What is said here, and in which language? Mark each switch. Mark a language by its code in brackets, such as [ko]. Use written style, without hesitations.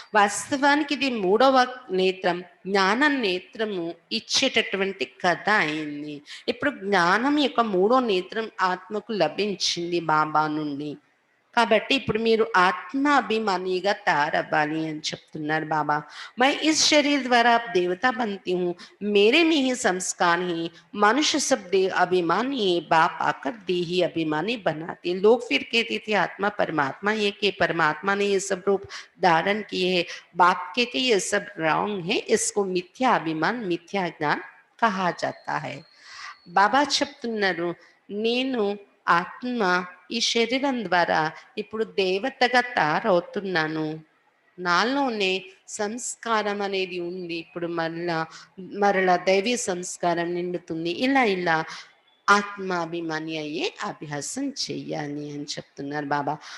[te] వాస్తవానికి ఇది మూడవ నేత్రం, జ్ఞాన నేత్రము ఇచ్చేటటువంటి కథ అయింది. ఇప్పుడు జ్ఞానం యొక్క మూడో నేత్రం ఆత్మకు లభించింది బాబా నుండి. కాబట్టి ఇప్పుడు మీరు ఆత్మాభిమానిగా తయారవ్వాలి అని చెప్తున్నారు బాబా. [hi] मैं इस शरीर द्वारा आप देवता बनती हूँ, मेरे में ही संस्कार ही मनुष्य सब देह अभिमानी है, बाप आकर देही अभिमानी बनाते। लोग फिर कहते थे आत्मा परमात्मा ये कि परमात्मा ने ये सब रूप धारण किए है। बाप कहते ये सब रॉन्ग है, इसको मिथ्या अभिमान मिथ्या ज्ञान कहा जाता है। [te] బాబా చెప్తున్నారు, నేను ఆత్మ ఈ శరీరం ద్వారా ఇప్పుడు దేవతగా తయారవుతున్నాను. నాలోనే సంస్కారం అనేది ఉంది. ఇప్పుడు మరలా దైవీ సంస్కారం నిండుతుంది. ఇలా ఇలా ఆత్మాభిమాని అయ్యే అభ్యాసం చెయ్యాలి అని చెప్తున్నారు బాబా.